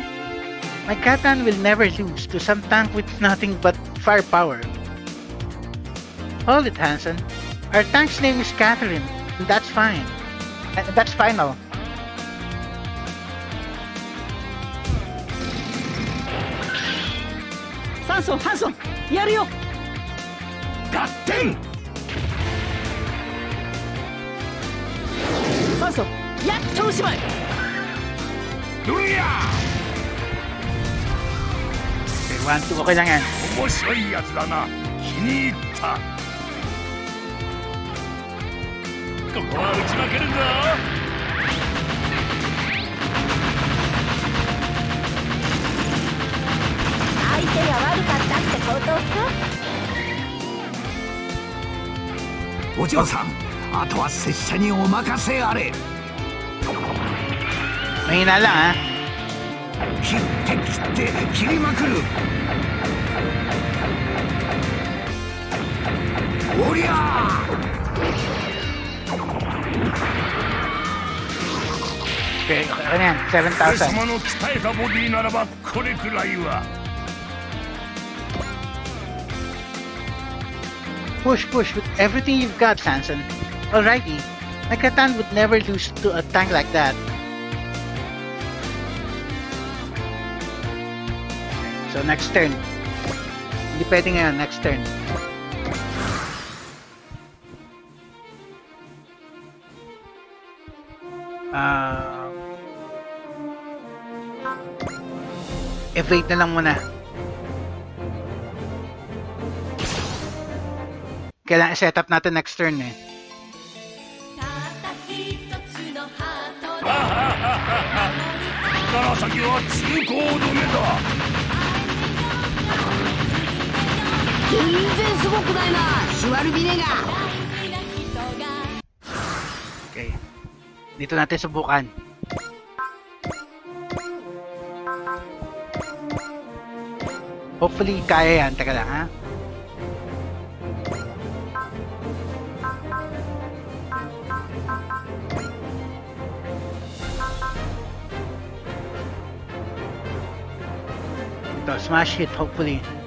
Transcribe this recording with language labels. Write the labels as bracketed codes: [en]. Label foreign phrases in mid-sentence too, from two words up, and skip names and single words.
[en] My Katan will never lose to some tank with nothing but firepower. Hold it, Hansen. Our tank's name is Catherine, and that's fine. That's final. Sanson, Hanson, [ja] やるよ。合点。サンソン、やっとおしまい。どや。 [tl] Okay, 1, 2, okay lang yan. [ja] 面白いやつだな。気に入った。ここは打ち負けるんだ。相手が悪かったってことさ。お嬢さん、あとは拙者にお任せあれ。 [tl] Mahina lang ha. [ja] 切って切りまくる。おりゃー。 [tl] Okay, okay na yan. [ja] 俺 7,000. 様の鍛えたボディならばこれくらいは。 [en] Push with everything you've got, Sanson. Alrighty. My Katan would never lose to a tank like that. So next turn. [tl] Hindi pwede ngayon, [en] next turn. [tl] Evade na lang muna. Kailangan [en] set up [tl] natin [en] next turn [tl] eh. [ja] 先は通行止めだ。全然すごくないな、シュワルビネガ。 [tl] Okay. Dito natin subukan. Hopefully kaya yan. Teka lang ha. Ito, [en] smash hit hopefully.